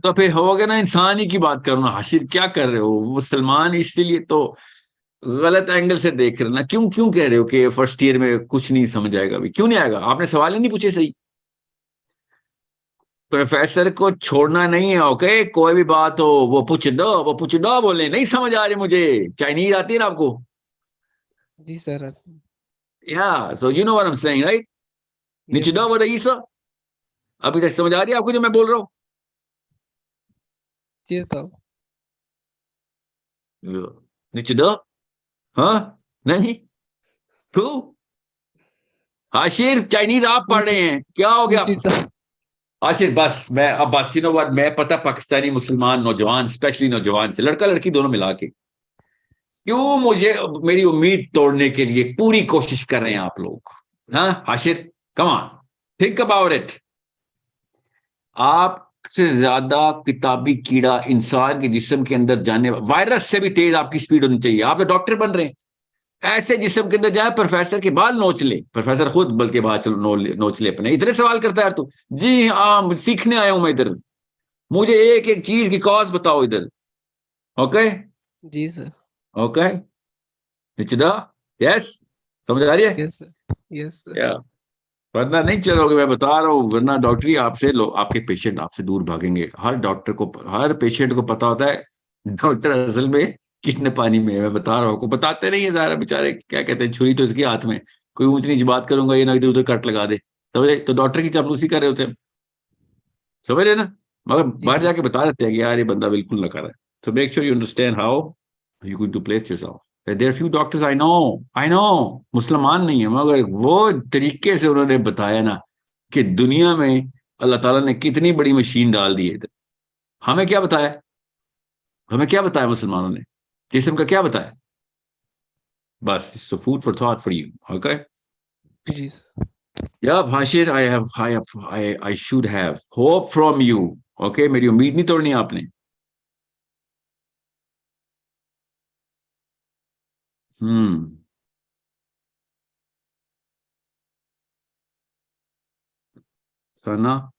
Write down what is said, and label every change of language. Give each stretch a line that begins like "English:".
Urdu: تو پھر ہو گیا نا, انسانی کی بات کرنا. حاشر کیا کر رہے ہو, مسلمان اسی لیے تو غلط اینگل سے دیکھ رہے نا. کیوں کہہ رہے ہو کہ فرسٹ ایئر میں کچھ نہیں سمجھ آئے گا؟ ابھی کیوں نہیں آئے گا؟ آپ نے سوال ہی نہیں پوچھے صحیح. پروفیسر کو چھوڑنا نہیں ہے, اوکے, کوئی بھی بات ہو وہ پوچھ دو بولے, نہیں سمجھ آ رہے مجھے. چائنیز آتی ہے نا آپ کو؟ جی سر.
English: Yeah, so you know what I'm saying, right?
Urdu: نچدو و رئیسا, ابھی تک سمجھ آ رہی ہے آپ کو جو میں بول رہا ہوں؟ جی تو نچدو, ہاں نہیں تو عاشر چائنیز آپ پڑھ رہے ہیں, کیا ہو گیا عاشر؟ بس میں اب بس
English: you know what,
Urdu: میں پتہ پاکستانی مسلمان نوجوان, اسپیشلی نوجوان سے, لڑکا لڑکی دونوں ملا کے, کیوں مجھے میری امید توڑنے کے لیے پوری کوشش کر رہے ہیں آپ لوگ. ہاں عاشر,
English: Come on, think about it.
Urdu: آپ سے زیادہ کتابی کیڑا انسان کے جسم کے اندر جانے, وائرس سے بھی تیز آپ کی سپیڈ ہونی چاہیے. آپ تو ڈاکٹر بن رہے ہیں, ایسے جسم کے اندر جائے پروفیسر کے بال نوچ لے, پروفیسر خود بلکہ بال نوچ لے اپنے. اتنے سوال کرتا ہے تو, جی ہاں سیکھنے آیا ہوں میں ادھر, مجھے ایک ایک چیز کی کاز بتاؤ ادھر. اوکے جی سر. اوکے نچدا, یس سمجھ آ رہی ہے؟ یس سر. یس سر. ورنہ نہیں چلو گے, میں بتا رہا ہوں. ورنہ ڈاکٹری آپ سے آپ کے پیشنٹ آپ سے دور بھاگیں گے. ہر ڈاکٹر کو, ہر پیشنٹ کو پتا ہوتا ہے ڈاکٹر اصل میں کتنے پانی میں ہے. میں بتا رہا ہوں, کو بتاتے نہیں ہے ظاہر, بیچارے کیا کہتے ہیں, چھری تو اس کے ہاتھ میں, کوئی اونچ نیچ بات کروں گا یہ نہ ادھر ادھر کٹ لگا دے, سمجھے؟ تو ڈاکٹر کی چاپلوسی کر رہے ہوتے ہیں, سمجھ رہے نا. مگر باہر جا کے بتا دیتے ہیں کہ یار یہ بندہ بالکل نہ کر رہا ہے.
English: So make sure you understand how you're going to place yourself. There are few doctors I know
Urdu: مسلمان نہیں ہیں, مگر وہ طریقے سے انہوں نے بتایا نا کہ دنیا میں اللہ تعالیٰ نے کتنی بڑی مشین ڈال دی ہے ادھر. ہمیں کیا بتایا؟ ہمیں کیا بتایا مسلمانوں نے؟ جسم کا کیا بتایا؟ بس
English: so food for thought for you. Okay.
Urdu: جی
English: Yeah, Bhashir, I should have hope from you.
Urdu: Okay, میری امید نہیں توڑنی آپ نے. ثنا